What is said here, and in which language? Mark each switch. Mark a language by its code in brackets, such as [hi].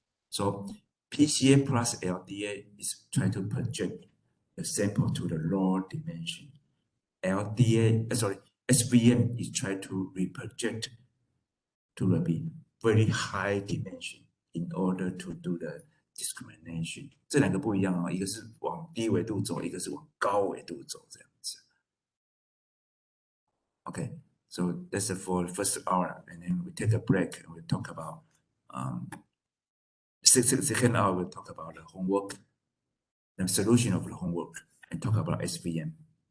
[en] So PCA plus LDA is trying to project the sample to the lower dimension. SVM is trying to reproject to the very high dimension in order to do the discrimination. [zh] 这两个不一样哦，一个是往低纬度走，一个是往高纬度走，这样子。 [en] Okay, so that's it for the first hour, and then we take a break and we talk about second hour. We'll talk about the homework, the solution of the homework, and talk about SVM.